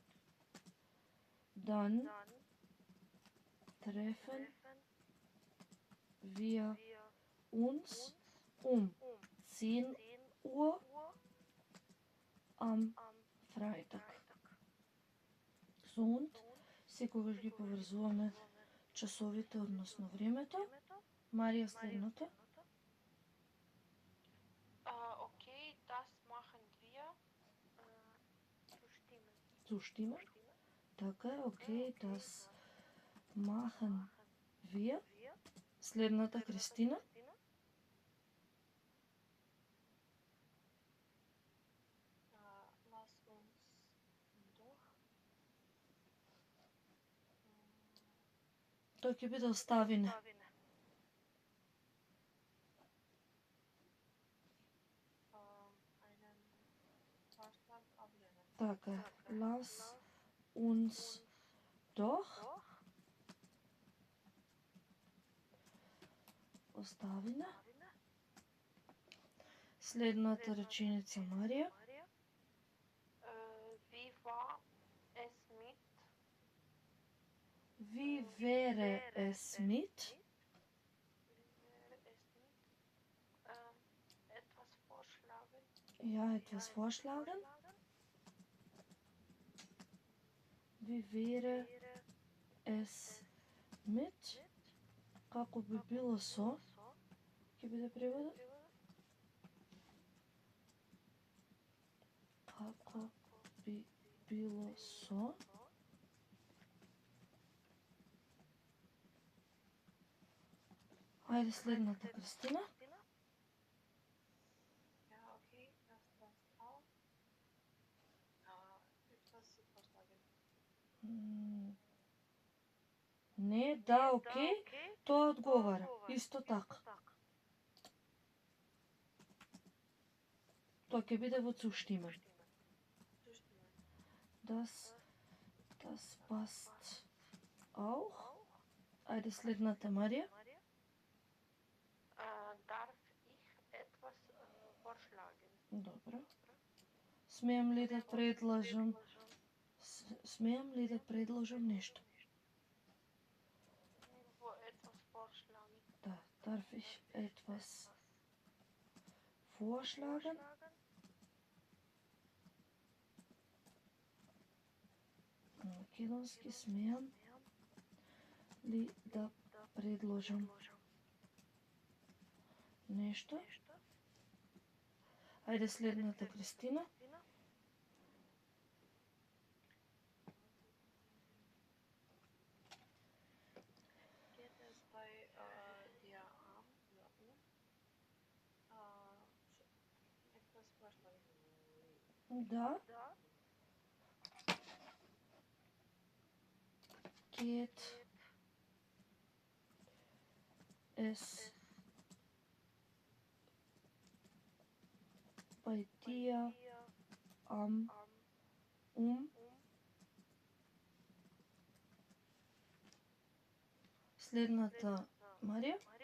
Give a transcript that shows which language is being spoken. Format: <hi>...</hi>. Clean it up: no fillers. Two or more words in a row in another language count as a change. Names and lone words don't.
<de>Dann treffen wir uns um 10 Uhr am Freitag. So, und</de> <mk>секогаш ги поврзуваме часовите, односно времето. Марија, следното.</mk> <de>Okay, das machen wir. Zustimmen.</de> <mk>Така е, окей,</mk> <de>das machen wir.</de> <mk>Следната, Кристина.</mk> <de>Lass uns doch.</de> <mk>Тој ќе биде оставине.</mk> <de>Einen Vorschlag ablehnen.</de> <mk>Така е.</mk> <de>Lass uns doch.</de> <mk>Оставине. Следната реченица, Марија.</mk> <de>Wie war es mit? Wie wäre es mit? Etwas vorschlagen. Ja, etwas vorschlagen. Wie wäre es mit?</de> <mk>Како би било со? Ќе биде преводот? Како би било со? Ајде следната, Кристина.</mk> <de>Ja, okay, das passt auch. Etwas vorschlagen.</de> <mk>Не, да, окей. Тоа одговара. Исто така. Тоа ќе биде во zustimmen.</mk> <de>Das passt auch.</de> <mk>Ајде следната, Марија.</mk> <de>Darf ich etwas vorschlagen?</de> <mk>Добро. Смеам ли да предложам? Смеам ли да предложам нешто?</mk> <de>Etwas vorschlagen. Да, darf ich etwas vorschlagen?</de> <mk>На македонски смеам ли да предложам нешто? Ајде следната, Кристина.</mk> <de>Geht es bei dir um? Etwas vorschlagen. Да. Geht es bei dir Следната, Марија.</de>